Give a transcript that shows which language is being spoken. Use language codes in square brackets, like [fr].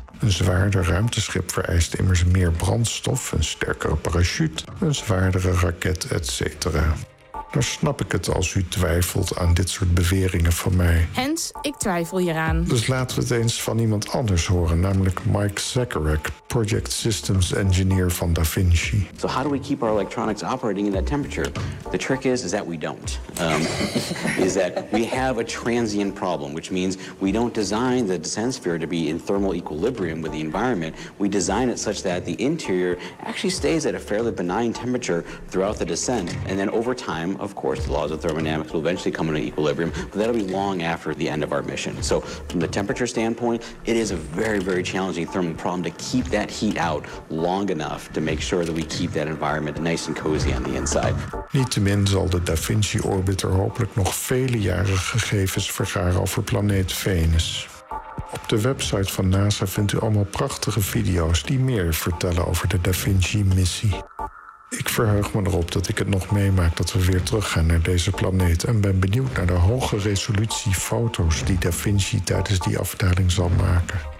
[nl] Een zwaarder ruimteschip vereist immers meer brandstof, een sterkere parachute, een zwaardere raket, etc. Daar snap ik het als u twijfelt aan dit soort beweringen van mij. Hens, ik twijfel hieraan. Dus laten we het eens van iemand anders horen, namelijk Mike Zakarek, Project Systems Engineer van Da Vinci. [en] So how do we keep our electronics operating in that temperature? The trick is that we don't. is that we have a transient problem, which means we don't design the descent sphere to be in thermal equilibrium with the environment. We design it such that the interior actually stays at a fairly benign temperature throughout the descent, and then over time, of course, the laws of thermodynamics will eventually come into equilibrium, but that'll be long after the end of our mission. So from the temperature standpoint, it is a very, very challenging thermal problem to keep that heat out long enough to make sure that we keep that environment nice and cozy on the inside. [nl] Niettemin zal de Da Vinci orbiter hopelijk nog vele jaren gegevens vergaren over planeet Venus. Op de website van NASA vindt u allemaal prachtige video's die meer vertellen over de Da Vinci missie. Ik verheug me erop dat ik het nog meemaak dat we weer teruggaan naar deze planeet en ben benieuwd naar de hoge resolutie foto's die Da Vinci tijdens die afdaling zal maken.